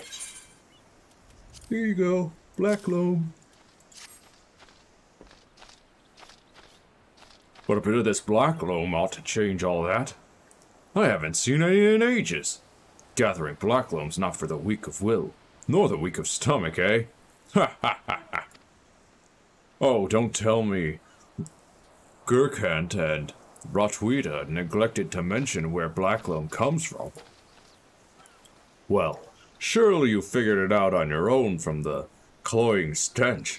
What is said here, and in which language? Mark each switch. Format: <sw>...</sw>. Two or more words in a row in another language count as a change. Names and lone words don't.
<en>Here you go, black loam. But a bit of this black loam ought to change all that. I haven't seen any in ages. Gathering black loam's not for the weak of will, nor the weak of stomach, eh? Ha ha ha ha. Oh, don't tell me Gurkhant and Rotweeda neglected to mention where black loam comes from. Well, surely you figured it out on your own from the cloying stench.</en>